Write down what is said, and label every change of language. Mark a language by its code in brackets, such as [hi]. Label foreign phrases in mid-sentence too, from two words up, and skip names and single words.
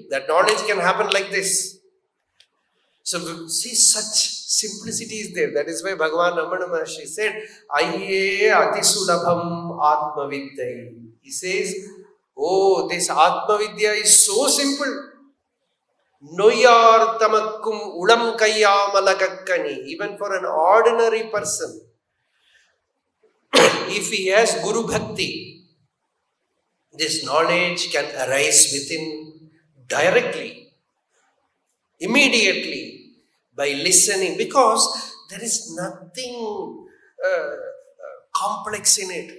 [en] That knowledge can happen like this. So see, such simplicity is there. That is why Bhagavan Ramana Maharshi said, [ta] அய்யே அதிசுலபம் ஆத்ம வித்தை. [en] He says, oh, this atma vidya is so simple. [ta] நோயர் தமக்கும் உளம் கய்யாமலக்கனி. [en] Even for an ordinary person, if he has Guru Bhakti, this knowledge can arise within directly, immediately, by listening, because there is nothing complex in it.